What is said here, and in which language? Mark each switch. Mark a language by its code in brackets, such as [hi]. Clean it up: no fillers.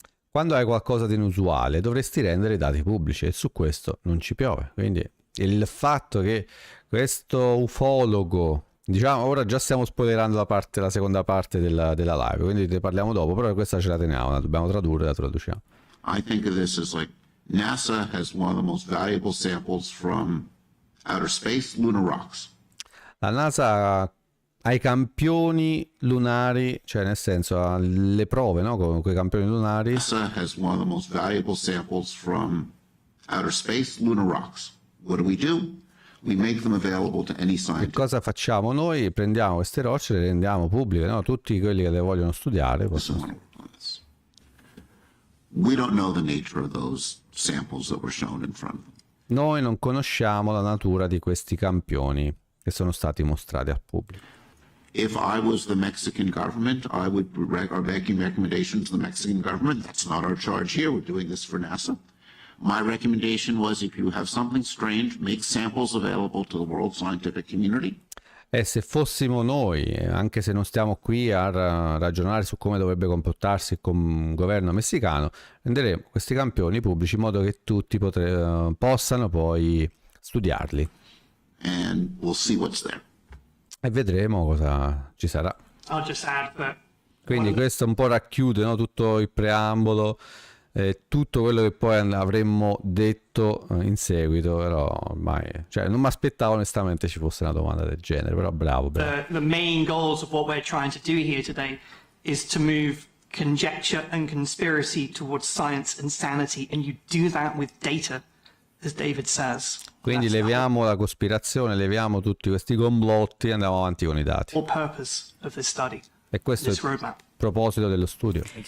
[it] Quando hai qualcosa di inusuale dovresti rendere i dati pubblici e su questo non ci piove. Quindi il fatto che questo ufologo, diciamo, ora già stiamo spoilerando la seconda parte della live, quindi ne parliamo dopo, però questa ce la teniamo, la dobbiamo tradurre, la traduciamo. [en] I think of this as like NASA has one of the most valuable samples from outer space, lunar rocks. [it] La NASA ha i campioni lunari, cioè nel senso ha le prove, no? Con quei campioni lunari. [en] NASA has one of the most valuable samples from outer space, lunar rocks. What do? We make them available to any scientist. [it] Che cosa facciamo noi? Prendiamo queste rocce e le rendiamo pubbliche, no? Tutti quelli che le vogliono studiare possono. [en] We don't know the nature of those samples that were shown in front of them. [it] Noi non conosciamo la natura di questi campioni che sono stati mostrati al pubblico. [en] If I was the Mexican government, I would are making recommendations to the Mexican government. That's not our charge here. We're doing this for NASA. My recommendation was if you have something strange, make samples available to the world scientific community. [it] E se fossimo noi, anche se non stiamo qui a ragionare su come dovrebbe comportarsi il governo messicano, renderemo questi campioni pubblici in modo che tutti possano poi studiarli. [en] And we'll see what's there. [it] E vedremo cosa ci sarà. [en] I'll just add that. [it] Quindi questo un po' racchiude, no, tutto il preambolo, tutto quello che poi avremmo detto in seguito, però ormai, cioè, non mi aspettavo onestamente ci fosse una domanda del genere, però bravo. [en] The main goals of what we're trying to do here today is to move conjecture and conspiracy towards science and sanity, and you do that with data, as David says. [it] Quindi leviamo la cospirazione, leviamo tutti questi complotti e andiamo avanti con i dati. [en] Purpose of this study. [it] E questo è il proposito dello studio.